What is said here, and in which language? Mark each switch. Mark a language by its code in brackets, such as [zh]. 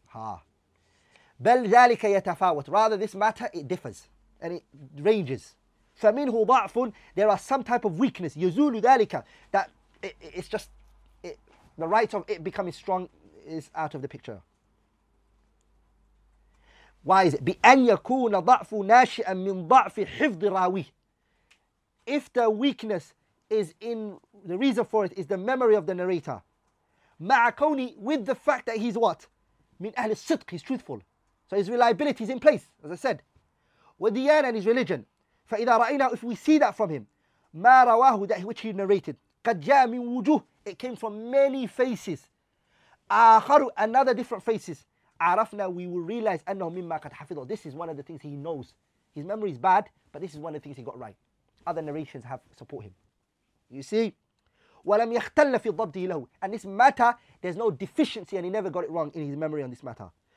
[ar] بل ذلك يتفاوت, [en] rather this matter, it differs and it ranges. [ar] فمنه ضعف, [en] there are some type of weakness, [ar] يزول ذلك, [en] that it's just the right of it becoming strong is out of the picture. Why is it? [ar] بأن يكون ضعف ناشئا من ضعف حفظ راويه. [en] If the weakness is in, the reason for it is the memory of the narrator, [ar] مع كوني, [en] with the fact that he's what? [ar] من أهل الصدق, [en] he's truthful. So his reliability is in place, as I said. وديانة, and his religion. [ar] فإذا رأينا, [en] if we see that from him, [ar] ما رواه, [en] that which he narrated, [ar] قد جاء من وجوه, [en] it came from many faces. آخر, another different faces. [ar] عرفنا, [en] we will realize [ar] أنه مما قد حفظه. [en] This is one of the things he knows. His memory is bad, but this is one of the things he got right. Other narrations have support him. You see? [ar] وَلَمْ يَخْتَلَّ فِي ضَبْطِهِ لَهُ, [en] and this matter, there's no deficiency and he never got it wrong in his memory on this matter.